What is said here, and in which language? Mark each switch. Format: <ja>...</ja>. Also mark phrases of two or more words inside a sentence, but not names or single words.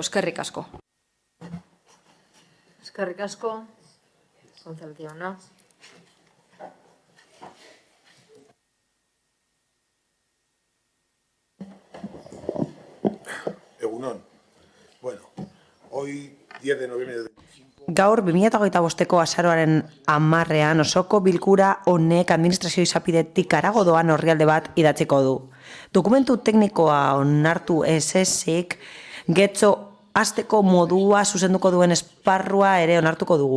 <eu>Eskerrik asko. Eskerrik asko. González jauna. Egunon. Bueno,</eu> <es>hoy 10 de noviembre de...</es> <eu>Gaur 2025ko azaroaren 10ean osoko bilkura honek administrazio izapidetik harago doan orrialde bat idatziko du. Dokumentu teknikoa onartu ez ezik, getxo hasteko modua zuzenduko duen esparrua ere onartuko dugu.</eu>